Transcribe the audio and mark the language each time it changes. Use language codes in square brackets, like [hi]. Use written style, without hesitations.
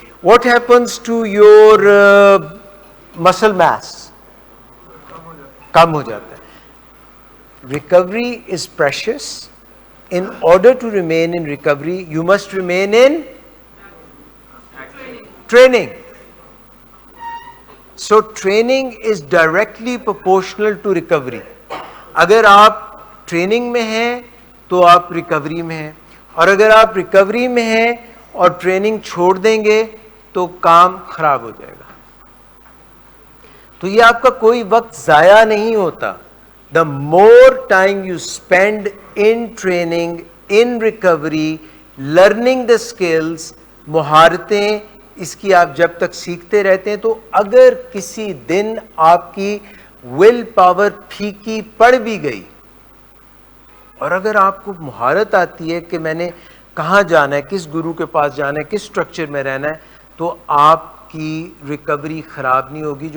[en] What happens to your muscle mass? [ur] کم ہو جاتا ہے. [en] Recovery is precious. In order to remain in recovery, you must remain in training. So training is directly proportional to recovery. [ur] اگر آپ training میں ہیں تو آپ ریکوری میں ہیں, اور اگر آپ ریکوری میں ہیں اور ٹریننگ چھوڑ دیں گے تو کام خراب ہو جائے گا. تو یہ آپ کا کوئی وقت ضائع نہیں ہوتا. [en] The more time you spend in training, in recovery, learning the skills, [ur] مہارتیں اس کی آپ جب تک سیکھتے رہتے ہیں, تو اگر کسی دن آپ کی ول پاور پھیکی پڑ بھی گئی, اور اگر آپ کو مہارت آتی ہے کہ میں نے کہاں جانا ہے, کس گرو کے پاس جانا ہے, کس اسٹرکچر میں رہنا ہے, تو آپ کی ریکوری خراب نہیں ہوگی.